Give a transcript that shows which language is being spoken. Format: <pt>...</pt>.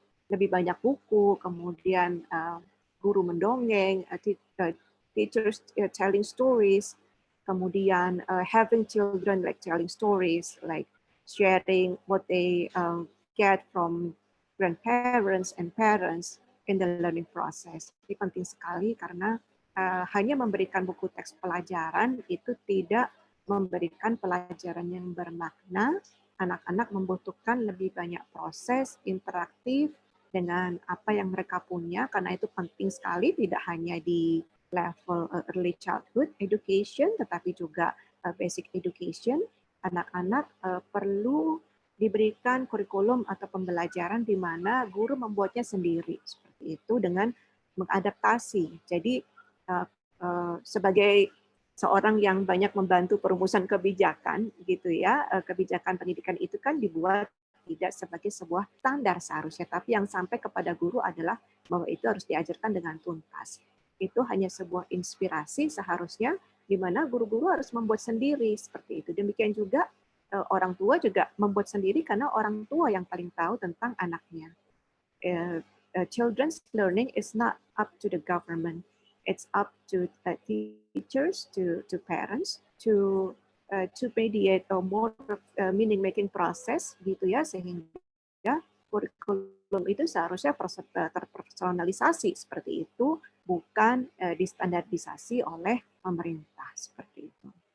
<id>Lebih banyak buku, kemudian guru mendongeng,</id> <en>teachers telling stories,</en> <id>kemudian</id> <en>having children like telling stories, like sharing what they get from grandparents and parents in the learning process.</en> <id>Ini penting sekali karena hanya memberikan buku teks pelajaran itu tidak memberikan pelajaran yang bermakna. Anak-anak membutuhkan lebih banyak proses interaktif dengan apa yang mereka punya, karena itu penting sekali tidak hanya di level</id> <en>early childhood education,</en> <id>tetapi juga basic education. Anak-anak perlu diberikan kurikulum atau pembelajaran di mana guru membuatnya sendiri, seperti itu, dengan mengadaptasi. Jadi sebagai seorang yang banyak membantu perumusan kebijakan gitu ya. Kebijakan pendidikan itu kan dibuat tidak sebagai sebuah standar seharusnya, tapi yang sampai kepada guru adalah bahwa itu harus diajarkan dengan tuntas. Itu hanya sebuah inspirasi seharusnya, di mana guru-guru harus membuat sendiri seperti itu. Demikian juga orang tua juga membuat sendiri karena orang tua yang paling tahu tentang anaknya.</id> <en>Children's learning is not up to the government. It's up to teachers, to parents, to mediate a more meaning-making process,</en> <id>gitu ya, sehingga kurikulum itu seharusnya terpersonalisasi seperti itu, bukan distandardisasi oleh pemerintah seperti itu.</id>